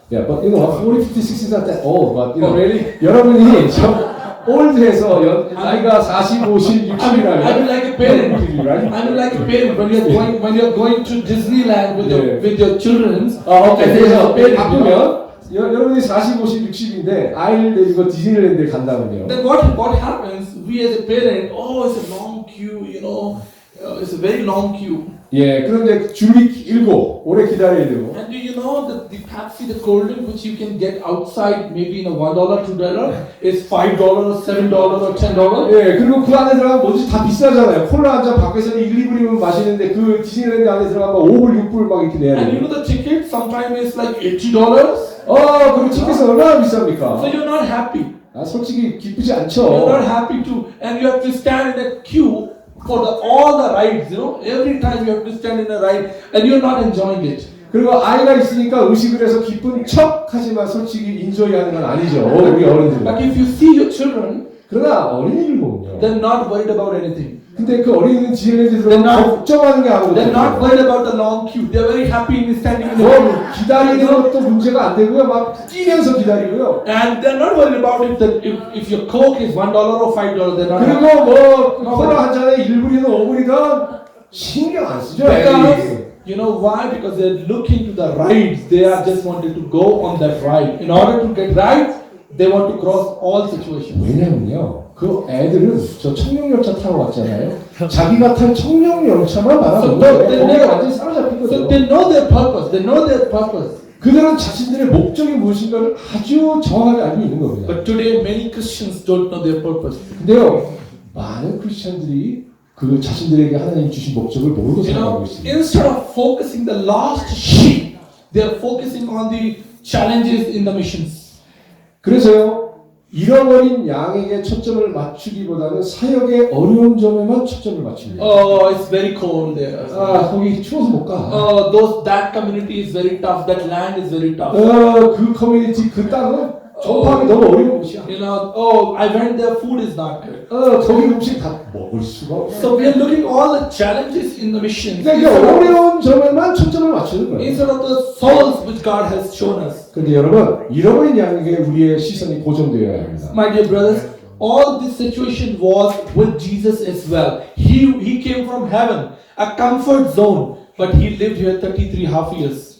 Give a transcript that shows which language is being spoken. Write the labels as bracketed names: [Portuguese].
[English] Yeah, but 40, 50, 60 is not that old, but really? [Korean] 여러분이 좀 올드해서 나이가 40, 50, 60이라면 [English] I'm like a parent. I'm like a parent when you're going to Disneyland with your children. [Korean] 그래서 바쁘면 여러분이 40, 50, 60인데 아이를 데리고 디즈니랜드에 간다면요. [English] Then what happens? We as a parent, it's a long queue, it's a very long queue. [Korean] 예, 그런데 줄이 길고 오래 기다려야 되고. [English] And do you know that the Pepsi, the cold drink which you can get outside maybe in a $1, $2 is $5, $7 or $10? [Korean] 예, 그리고 그 안에 들어가면 뭐지 다 비싸잖아요. 콜라 한 잔 밖에서는 1, 2불이면 마시는데 그 디즈니랜드 안에 들어가면 5불, 6불 막 이렇게 내야 [English] And you [Korean] 돼요. [English] know the ticket sometimes is like $80. [Korean] 그리고 티켓은 얼마나 비쌉니까? [English] So you're not happy. [Korean] 솔직히 기쁘지 [English] You're [Korean] 않죠. [English] not happy to, and you have to stand in a queue for all the rides, every time you have to stand in a ride and you're not enjoying it. [Korean] 그리고 아이가 있으니까 의식을 해서 기쁜 척 하지만 솔직히 인조이하는 건 아니죠. 우리 어른들은. [English] But if you see your children, [Korean] 그러나 어린이를 보면요. [English] they're not worried about anything. [Korean] 근데 그 어린이는 디즈니랜드에 들어가면 걱정하는 게 아무것도 [English] They're not [Korean] 없어요. [English] worried about the long queue. They're very happy in standing in the [Korean] 뭐 [English] queue. [Korean] 기다리는 것도 문제가 안 되고요. 막 뛰면서 기다리고요. [English] And they're not worried about if your Coke is $1 or $5, they're not happy. [Korean] 그리고 뭐 콜라 한 잔에 1불이든 5불이든 신경 안 쓰죠. [English] Because you know why? Because they're looking to the rides. They are just wanted to go on that ride. In order to get rides, they want to cross all situations. [Korean] 왜냐면요. 그 애들은 저 청룡열차 타고 왔잖아요. 자기가 탄 청룡열차만 바라보고 거기에 완전히 사로잡힌 [English] So [Korean] 거죠. [English] they know their purpose. They know their purpose. [Korean] 그들은 자신들의 목적이 무엇인가를 아주 정확하게 알고 있는 겁니다. [English] But today, many Christians don't know their purpose. [Korean] 근데요, 많은 크리스천들이 그 자신들에게 하나님 주신 목적을 모르고 살아가고 있습니다. [English] Instead of focusing the lost sheep, they are focusing on the challenges in the missions. [Korean] 그래서요, 잃어버린 양에게 초점을 맞추기보다는 사역의 어려운 점에만 초점을 맞춥니다. [English] Oh, it's very cold there. [Korean] 거기 추워서 못 가. [English] That community is very tough. That land is very tough. [Korean] 그 커뮤니티, 그 땅은 전파하기 너무 어려운 곳이야. [English] I went there. Food is not good. [Korean] 거기 음식 다 먹을 수가 없어. [English] So we are looking all the challenges in the mission. [Korean] 그러니까 이게 어려운 점에만 초점을 맞추는 거예요. [English] Instead of the souls which God has shown us. [Korean] 근데 여러분, 잃어버린 양에게 우리의 시선이 고정되어야 합니다. [English] My dear brothers, all this situation was with Jesus as well. He came from heaven, a comfort zone, but he lived here 33.5 years.